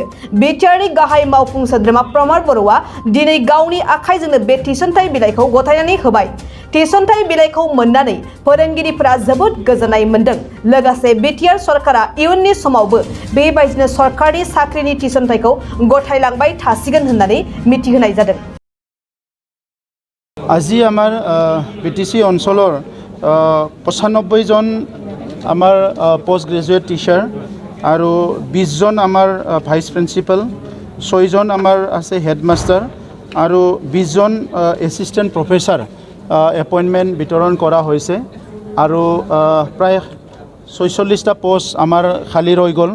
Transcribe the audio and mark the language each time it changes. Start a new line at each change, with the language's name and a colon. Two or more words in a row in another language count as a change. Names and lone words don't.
Bodo: बिटिआरनि गाहाय मावफुं सोद्रोमा प्रमद बर'आ दिनै गावनि आखाइजोंनो बे थिसनथाइ बिलाइखौ गथायनानै होबाय। थिसनथाइ बिलाइखौ मोननानै फोरोंगिरिफोरा जोबोद गोजोननाय मोन्दों। लोगोसे बिटिआर सरकारा इयुननि समावबो बेबायदिनो सरकारि साख्रिनि थिसनथाइखौ गथायलांबाय थासिगोन होननानै मिथिहोनाय जादों।
Assamese: আজি আমাৰ বিটিচি অঞ্চলৰ 95 জন আমাৰ
English: post graduate teacher
Assamese: আৰু 20 জন আমাৰ
English: vice principal,
Assamese: 6 জন আমাৰ আছে হেডমাষ্টাৰ আৰু 20 জন
English: assistant professor appointment
Assamese: বিতৰণ কৰা হৈছে আৰু প্ৰায় 46টা পোষ্ট আমাৰ খালী ৰৈ গ'ল।